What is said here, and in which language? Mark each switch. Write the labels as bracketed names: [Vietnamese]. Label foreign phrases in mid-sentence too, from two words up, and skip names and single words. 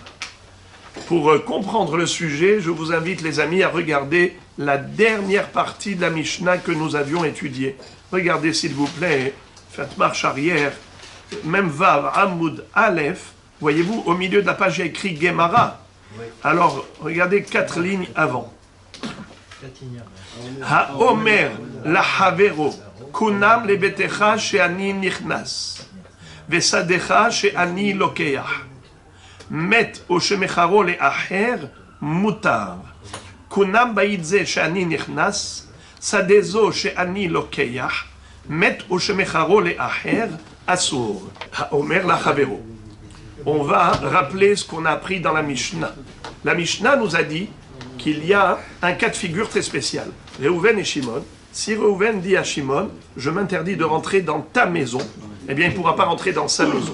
[French] Pour comprendre le sujet, je vous invite, les amis, à regarder la dernière partie de la Mishnah que nous avions étudiée. Regardez, s'il vous plaît, faites marche arrière. Même [Hebrew] ו, עמוד, א, [French] voyez-vous, au milieu de la page, il y a écrit Gemara. Alors, regardez 4 lignes avant. [Hebrew] האומר לחברו, קונם לביתך שאני נכנס, ושדך שאני לוקח, מת או שמכרו לאחר מותר, קונם לבית זה שאני נכנס, שדה זו שאני לוקח, מת או שמכרו לאחר אסור. האומר לחברו. [French] On va rappeler ce qu'on a appris dans la Mishnah. La Mishnah nous a dit qu'il y a un cas de figure très spécial. Réhouven et Shimon. Si Réhouven dit à Shimon, je m'interdis de rentrer dans ta maison, eh bien il ne pourra pas rentrer dans sa maison.